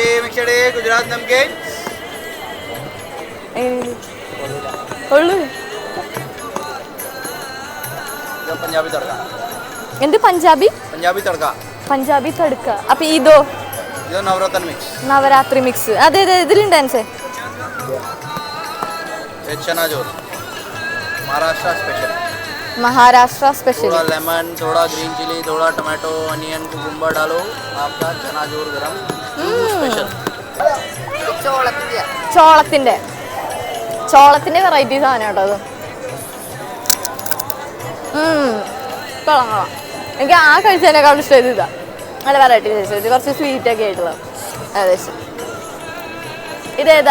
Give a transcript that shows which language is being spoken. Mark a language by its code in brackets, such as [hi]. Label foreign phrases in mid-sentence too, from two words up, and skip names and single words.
[ml] എന്ത് പഞ്ചാബി പഞ്ചാബി തടുക്ക. അപ്പൊ ഇതോ നവരാത്രി മിക്സ്. അതെ അതെ ഇതിലുണ്ട് ഡാൻസ്. [hi] महाराष्ट्र स्पेशल थोड़ा लेमन, थोड़ा [en] green chilli, [hi] थोड़ा [en] tomato, onion, cucumber [hi] डालो, आपका चना जोर गरम स्पेशल. [ml] ചോളത്തിന്റെ വെറൈറ്റി സാധനം കേട്ടോ അത്. കൊള്ളാം. എനിക്ക് ആ കഴിച്ചതിനേക്കാളും ഇഷ്ടം ഇതാ. നല്ല [en] variety taste. [ml] ഇത് കുറച്ച് സ്വീറ്റ് ഒക്കെ ആയിട്ടുള്ള ഏകദേശം. ഇതേതാ?